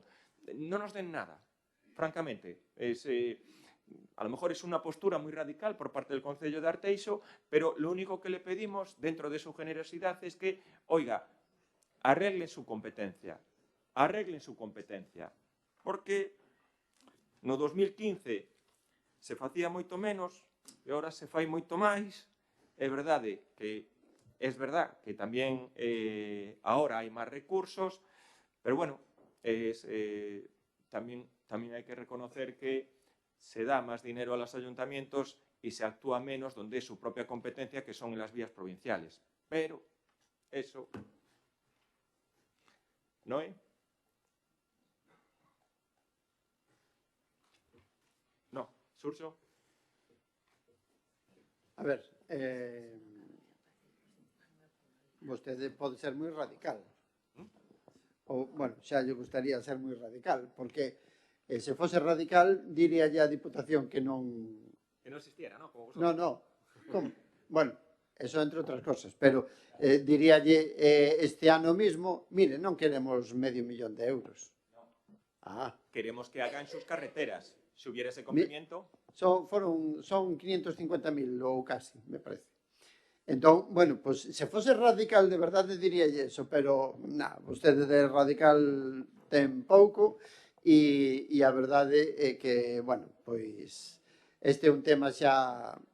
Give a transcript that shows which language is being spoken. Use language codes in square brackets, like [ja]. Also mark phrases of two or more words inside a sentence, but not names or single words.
[es] No nos den nada, francamente. A lo mejor es una postura muy radical por parte del Concello de Arteixo, pero lo único que le pedimos, dentro de su generosidad, es que, oiga, arreglen su competencia. Arreglen su competencia. [gl] Porque no 2015 se facía moito menos e agora se fai moito máis. É verdade que tamén agora hai máis recursos, pero bueno, tamén hai que reconocer que se dá máis [es] dinero a los ayuntamientos y se actúa menos donde es su propia competencia, que son en las vías provinciales. [gl] Pero eso no é. No, Xurxo. A ver, vostede pode ser moi radical. Ou, bueno, xa lle gustaría ser moi radical, porque se fose radical, diríalle a Diputación que non... [es] Que non existiera, ¿no? Como vosotros. No. Como? [gl] Bueno, eso entre outras cosas, pero diríalle este ano mismo, mire, non queremos €500.000 de euros. [es] No. Queremos que hagan sus carreteras. Si hubiera ese cumplimiento... [gl] Son 550.000 ou casi, me parece. Entón, bueno, pues se fose radical de verdade diríalle eso, pero vostede de radical ten pouco e a verdade é que, bueno, pois este é un tema xa